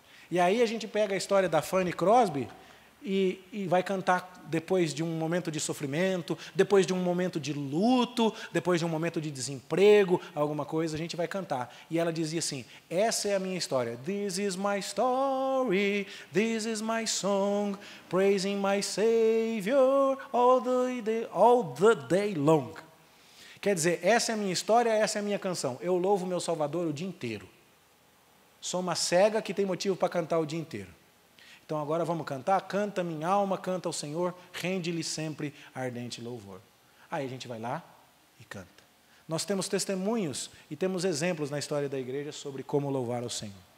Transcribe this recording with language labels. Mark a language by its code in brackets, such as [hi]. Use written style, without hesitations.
[pt] E aí a gente pega a história da Fanny Crosby e vai cantar depois de um momento de sofrimento, depois de um momento de luto, depois de um momento de desemprego, alguma coisa, a gente vai cantar. E ela dizia assim, essa é a minha história. [en] This is my story, this is my song, praising my Savior all the day long. [pt] Quer dizer, essa é a minha história, essa é a minha canção. Eu louvo meu Salvador o dia inteiro. Sou uma cega que tem motivo para cantar o dia inteiro. Então agora vamos cantar? Canta minha alma, canta ao Senhor, rende-lhe sempre ardente louvor. Aí a gente vai lá e canta. Nós temos testemunhos e temos exemplos na história da igreja sobre como louvar ao Senhor.